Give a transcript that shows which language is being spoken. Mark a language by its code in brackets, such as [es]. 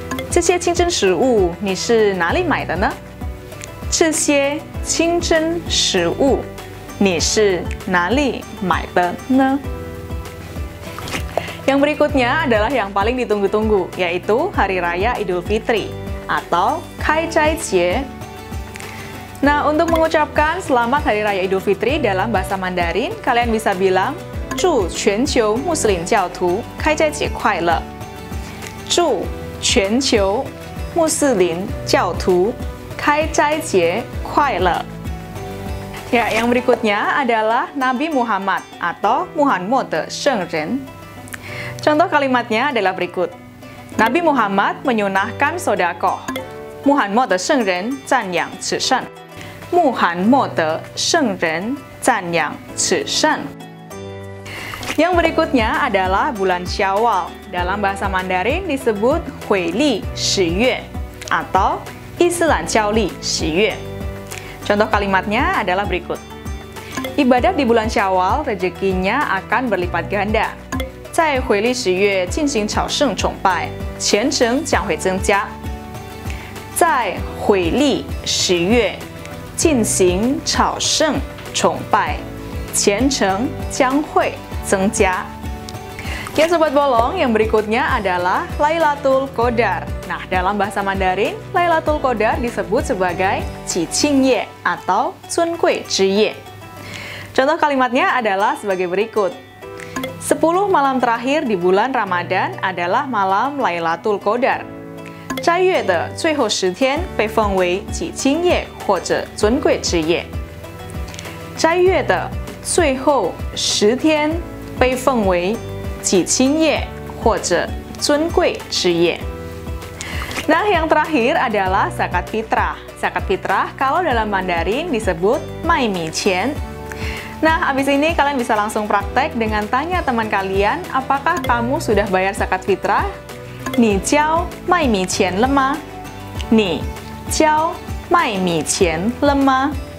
[zh] 这些清真食物你是哪里买的呢？这些清真食物你是哪里买的呢？ [id] Yang berikutnya adalah yang paling ditunggu-tunggu, yaitu Hari Raya Idul Fitri atau Kai Zai Jie. Nah, untuk mengucapkan Selamat Hari Raya Idul Fitri dalam bahasa Mandarin, kalian bisa bilang [zh] 祝全球穆斯林教徒开斋节快乐。祝全球穆斯林教徒开斋节快乐。 [id] Ya, yang berikutnya adalah Nabi Muhammad atau [zh] Muhammad 的圣人。 [id] Contoh kalimatnya adalah berikut. Nabi Muhammad menyunahkan sodakoh. [zh] Muhammad 的圣人赞扬此善。穆罕默德圣人赞扬此善。 [id] Yang berikutnya adalah bulan Syawal. Dalam bahasa Mandarin disebut Huili 10月 atau Islan Jiaoli 10月. Contoh kalimatnya adalah berikut. Ibadat di bulan Syawal rezekinya akan berlipat ganda. [zh] 在回历10月进行朝圣崇拜，虔诚将会增加。在回历10月进行朝圣崇拜，虔诚将会增加. [id] Ya Sobat Bolong, yang berikutnya adalah Lailatul Qadar. Nah, dalam bahasa Mandarin, Lailatul Qadar disebut sebagai Qi Qing Ye atau Zun Gui Zhi Ye. Contoh kalimatnya adalah sebagai berikut. 10 malam terakhir di bulan Ramadan adalah malam Lailatul Qadar. [zh] 斋月的最后10天被奉为己清夜或者尊贵之夜。斋月的最后10天被奉为己清夜或者尊贵之夜。 [id] Nah, yang terakhir adalah zakat fitrah. Zakat fitrah kalau dalam Mandarin disebut mai mi qian. Nah, abis ini kalian bisa langsung praktek dengan tanya teman kalian, apakah kamu sudah bayar zakat fitrah? [zh] 你交卖米钱了吗？你交卖米钱了吗？